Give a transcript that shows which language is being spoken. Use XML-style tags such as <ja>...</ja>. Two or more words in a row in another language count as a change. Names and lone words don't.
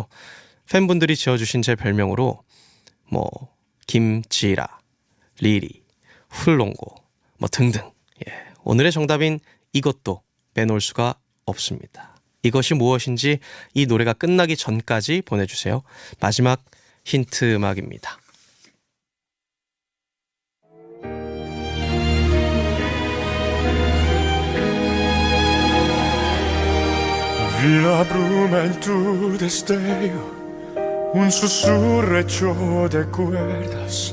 <ko>팬분들이 지어주신 제 별명으로 김지라, 리리, 훌롱고 등등. 오늘의 정답인 이것도 빼놓을 수가 없습니다. 이것이 무엇인지 이 노래가 끝나기 전까지 보내주세요. 마지막 힌트 음악입니다.</ko> <es>Vi la bruma en tu destello, un susurro hecho de cuerdas.</es>